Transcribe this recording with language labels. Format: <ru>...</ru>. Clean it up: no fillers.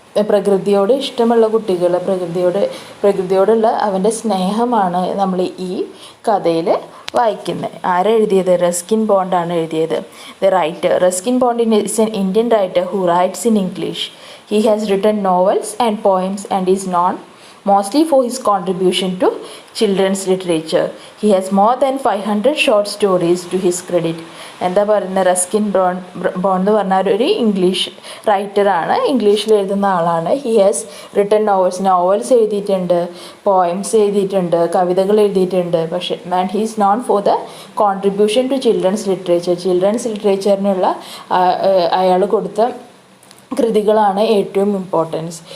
<ml>പ്രകൃതിയോട് ഇഷ്ടമുള്ള കുട്ടികൾ, പ്രകൃതിയോടുള്ള അവൻ്റെ സ്നേഹമാണ് നമ്മൾ ഈ കഥയിൽ വായിക്കുന്നത്. ആരെഴുതിയത്, റസ്കിൻ ബോണ്ടാണ് എഴുതിയത്.</ml> <en>The writer Ruskin Bond is an Indian writer who writes in English. He has written novels and poems and is known mostly for his contribution to children's literature. He has more than 500 short stories to his credit.</en> <ml>എന്താ പറയുന്നത്, Ruskin bond എന്ന് പറഞ്ഞാൽ ഒരു English റൈറ്ററാണ്, ഇംഗ്ലീഷിൽ എഴുതുന്ന ആളാണ്.</ml> <en>he has written novels</en> <ml>എഴുതിയിട്ടുണ്ട്, poems എഴുതിയിട്ടുണ്ട്, കവിതകൾ എഴുതിയിട്ടുണ്ട്.</ml> <en>പക്ഷേ and he is known for the contribution to children's ലിറ്ററേച്ചറിനുള്ള</en> <ml>അയാൾ കൊടുത്ത കൃതികളാണ് ഏറ്റവും ഇമ്പോർട്ടൻസ്.</ml>